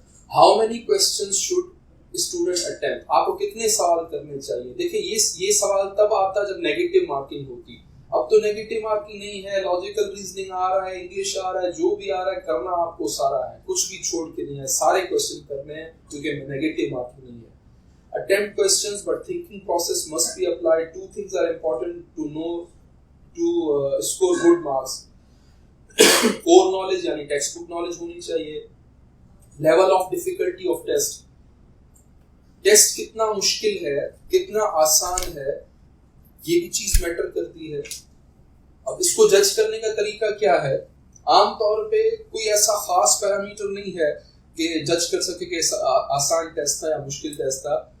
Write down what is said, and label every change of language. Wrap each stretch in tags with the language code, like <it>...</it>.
<en>How many questions should student attempt?</en> <hi>आपको कितने सवाल करने चाहिए? देखिए ये सवाल तब आता जब नेगेटिव मार्किंग होती। अब तो नेगेटिव मार्किंग नहीं है, लॉजिकल रीजनिंग आ रहा है, इंग्लिश आ रहा है, जो भी आ रहा है करना आपको सारा है, कुछ भी छोड़ के नहीं है, सारे क्वेश्चन करने हैं क्योंकि नेगेटिव मार्किंग नहीं है।</hi> <en>Attempt questions, but thinking process must be applied. 2 things are important to know to score good marks. Core knowledge यानी textbook knowledge</en> <hi>होनी चाहिए।</hi> <en>Level of difficulty of test.</en> <hi>Test कितना मुश्किल है, कितना आसान है, ये भी चीज मैटर करती है। अब इसको जज करने का तरीका क्या है? आमतौर पे कोई ऐसा खास पैरामीटर नहीं है कि जज कर सके कि आसान टेस्ट था या मुश्किल टेस्ट था।</hi>